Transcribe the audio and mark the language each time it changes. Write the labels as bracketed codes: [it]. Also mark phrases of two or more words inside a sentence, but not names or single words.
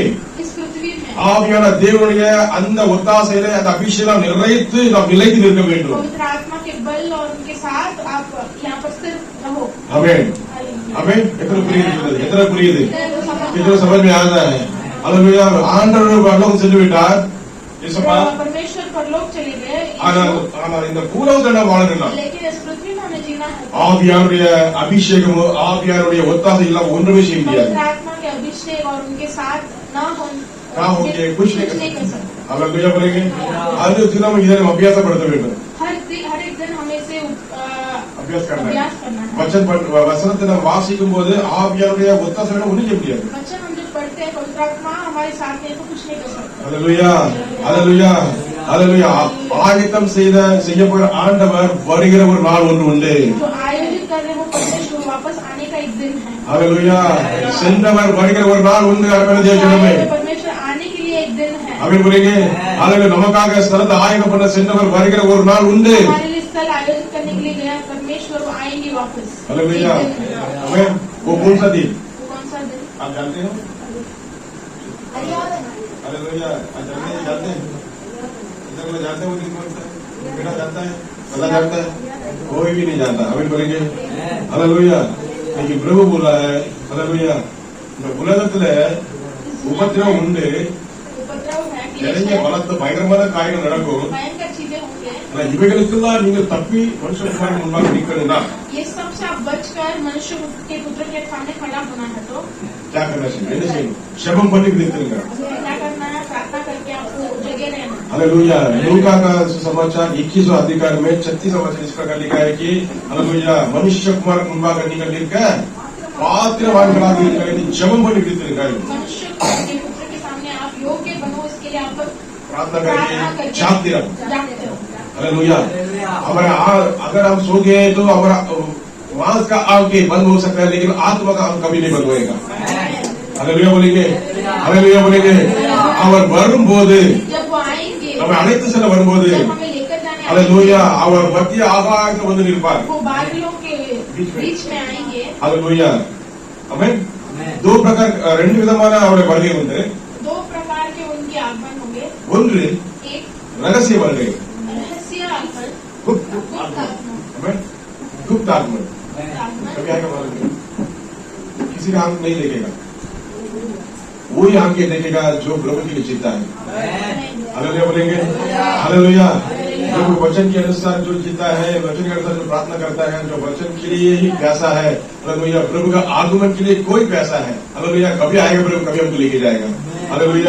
[hi] इस पृथ्वी में [ta] ஆவியான தேவனுடைய அந்த ஒத்தாசையிலே அந்த அபிஷேகம் நிறைத்து நாம் நிலைத்து நிற்க வேண்டும். [hi] पवित्र आत्मा के बल और उनके साथ आप यहाँ पर स्थिर रहो। आमेन. आमेन. इतना புரியுது कितना समझ में आता है? हालेलुया. [ta] ஆண்டவர் பரலோகம் சென்று விட்டார். இயேசுப்பா. [hi] परमेश्वर परलोक चले गए, [ta] ஆனால் இந்த பூலோகத்தை நாம் வாழணும். [hi] लेकिन इस पृथ्वी में हमें जीना है। [ta] ஆவியானுடைய அபிஷேகமோ ஆவியானுடைய ஒத்தாசை இல்லாம ஒன்றுமே செய்ய முடியாது. [hi] पवित्र आत्मा के अभिषेक और उनके साथ ना होंगे कुछ नहीं कर सकते। हालेलुया बोलेंगे. [ta] அது நம்ம இதை அபியாசப்படுத்த வேண்டும். [hi] हर एक दिन हमें इसे अभ्यास करना है. अभ्यास करना है। [ta] வசனத்தை நாம் வாசிக்கும் போது ஆவியானுடைய ஒத்தாசை ஒன்றும் செய்ய முடியாது. [hi] वचन हम जब पढ़ते हैं, पवित्र आत्मा हमारे साथ नहीं तो कुछ नहीं कर सकता। हालेलुया. हालेलुया. हालेलुया. [ta] ஆயத்தம் செய்ய போகிற ஆண்டவர் வருகிற ஒரு நாள் ஒன்று உண்டு. [hi] जो आयोजित कर रहे हैं वो परमेश्वर वापस आने का एक दिन है। हालेलुया. [ta] சென்றவர் வருகிற ஒரு நாள் உண்டு. அருமையான தேவஜனமே, [hi] परमेश्वर आने के लिए एक दिन है। அமீன் बोलेंगे. हालेलुया. [ta] நமக்காக ஸ்தலத்தை ஆயத்தம் பண்ண சென்றவர் வருகிற ஒரு நாள் உண்டு. [hi] हमारे लिए स्थल आयोजित करने के लिए गया परमेश्वर वो आएंगे वापस। हालेलुया. एक दिन है। आमेन. वो कौन सा दिन वो कौन सा दिन? आप जानते हो? हालेलुया. आप जानते हैं? इधर जानते हो दिन कौन सा? बेटा जानता है? पता जानता है? कोई भी नहीं जानता. अमीन बोलेंगे. हालेलुया. लेकिन प्रभु बोला है, हालेलुया, [ta] இந்த உலகத்துல உபத்திரவம் உண்டு, [hi] उपद्रव है, [ta] நிறைய பலத்த பயங்கரமான காரியங்கள் நடக்கும். [hi] भयंकर चीजें होंगे। [ta] ஆனா இவைகளுக்கெல்லாம் நீங்கள் தப்பி மனுஷன் முன்பாக நிற்கணும்னா [hi] ये सब से आप बचकर मनुष्य के पुत्र के सामने खड़ा होना है तो क्या करना चाहिए? [ta] என்ன செய்யணும்? ஜெபம் பண்ணி நிறுத்துங்க. [hi] क्या करना है? प्रार्थना करके आपको जगे रहना। हालेलुया. लूका का समाचार 21वां अध्याय में 36वां वचन इस प्रकार लिखा है कि हालेलुया, मनुष्य कुमार [ta] முன்பாக நீங்கள் நிற்க பாத்திரவான்களாக இருக்க வேண்டிய ஜெபம் பண்ணி நிறுத்துங்கள். [hi] मनुष्य के पुत्र के सामने आप योग्य बनो, इसके लिए आप प्रार्थना करके जागते रहो. जागते रहो। हालेलुया. अगर हम सो गए तो हमारा मांस का आग के बंद हो सकता है, लेकिन आत्मा का आग कभी नहीं बंद होएगा. हालेलुया बोलेंगे. हालेलुया बोलेंगे. [ta] அவர் வரும்போது, [hi] जब वो आएंगे, [ta] நம்மை அழைத்து செல்ல வரும்போது, [hi] जब हमें लेकर जाने हालेलुया, [ta] அவர் மத்திய ஆகாயத்தில் வந்து நிற்பார். [hi] वो बादलों के बीच में आएंगे। हालेलुया. आमेन. दो प्रकार [ta] ரெண்டு விதமான அவருடைய வருகை உண்டு. [hi] उनके आगमन होंगे। [ta] ஒன்று [hi] एक [ta] ரகசிய வருகை, [hi] रहस्य आगमन, गुप्त गुप्त आगमन, आगमन, गुप्त आगमन आगमन, कभी आएगा मालूम नहीं, किसी का आंख नहीं देखेगा, वही आंखें देखेगा जो प्रभु के लिए जीता है। हालेलुया बोलेंगे, हालेलुया। जो वचन के अनुसार जो जीता है, वचन के अनुसार जो प्रार्थना करता है, जो वचन के लिए ही प्यासा है, हालेलुया, प्रभु का आगमन के लिए कोई प्यासा है, हालेलुया, कभी आएगा प्रभु, कभी हमको लेके जाएगा, हालेलुया।